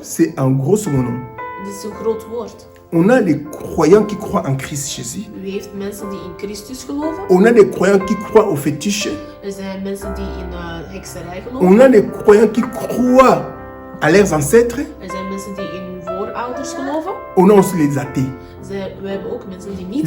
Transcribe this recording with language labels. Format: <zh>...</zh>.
<fr>c'est en grosso modo.</fr> <nl>dat is een groot woord.</nl> <fr>On a les croyants qui croient en Christ Jésus.</fr> <nl>U heeft mensen die in Christus geloven.</nl> <fr>On a les croyants qui croient au fétiche.</fr> <nl>Er zijn mensen die in hekserij geloven.</nl> <fr>On a les croyants qui croient à leurs ancêtres.</fr> <nl>Er zijn mensen die in voorouders geloven.</nl> <fr>On a aussi les athées.</fr> <nl>We hebben ook mensen die niet</nl>